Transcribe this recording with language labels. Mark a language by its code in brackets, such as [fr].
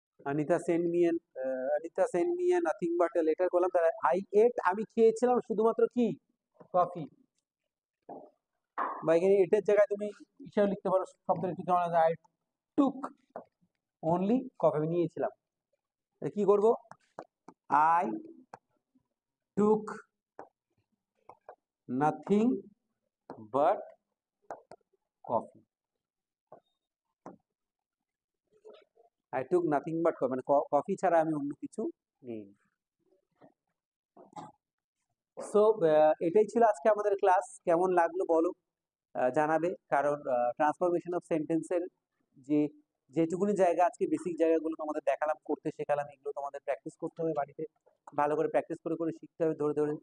[en] Anita send me a nothing but a letter [bn] করলাম, তাহলে [en] I ate, [bn] আমি খেয়েছিলাম শুধুমাত্র কি, কফি। বা এখানে এটার জায়গায় তুমি হিসাবে লিখতে পারো, শব্দটা একটু কেমন আছে, [en] I took only [bn] কফি, আমি নিয়েছিলাম। কি করব, [en] I took nothing but coffee। I took nothing but coffee, [bn] মানে কফি ছাড়া আমি অন্য কিছু নেই। সো এটাই ছিল আজকে আমাদের ক্লাস। কেমন লাগলো বলো, জানাবে। কারণ ট্রান্সফরমেশন অফ সেন্টেন্সের যে যেটুকুনি জায়গা, আজকে বেসিক জায়গাগুলো তোমাদের দেখালাম, করতে শেখালাম, এগুলো তোমাদের প্র্যাকটিস করতে হবে বাড়িতে, ভালো করে প্র্যাকটিস করে করে শিখতে হবে, ধরে ধরে।